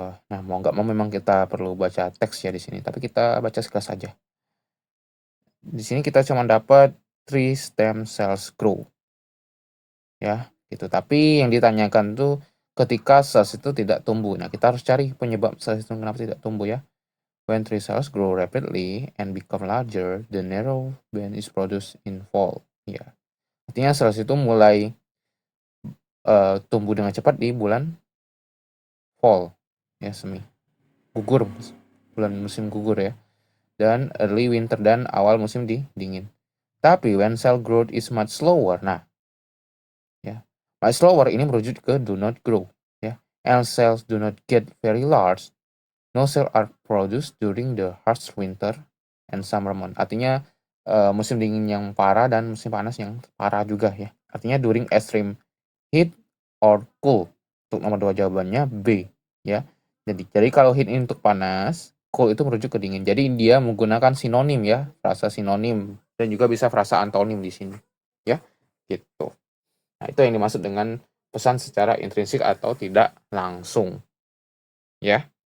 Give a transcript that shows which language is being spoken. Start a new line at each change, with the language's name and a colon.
Indonesian: Nah, mau nggak mau memang kita perlu baca teks ya di sini, tapi kita baca sekilas saja. Di sini kita cuma dapat 3 stem cells grow. Ya, gitu. Tapi yang ditanyakan tuh ketika cells itu tidak tumbuh. Nah, kita harus cari penyebab cells itu kenapa tidak tumbuh ya.
English: When tree cells grow rapidly and become larger, the narrow band is produced in fall.
Indonesian: Ya, artinya cells itu mulai tumbuh dengan cepat di bulan fall, ya semi gugur, bulan musim gugur ya, dan early winter dan awal musim dingin. Tapi
English: when cell growth is much slower,
Indonesian: nah, ya,
English: much slower
Indonesian: ini merujuk ke
English: do not grow, ya, and cells do not get very large. No cells are produced during the harsh winter and summer month.
Indonesian: Artinya musim dingin yang parah dan musim panas yang parah juga ya. Artinya
English: during extreme heat or cool.
Indonesian: Untuk nomor 2 jawabannya B ya. Jadi kalau heat ini untuk panas, cool itu merujuk ke dingin. Jadi dia menggunakan sinonim ya, frasa sinonim dan juga bisa frasa antonim di sini. Ya, gitu. Nah, itu yang dimaksud dengan pesan secara intrinsik atau tidak langsung. Ya.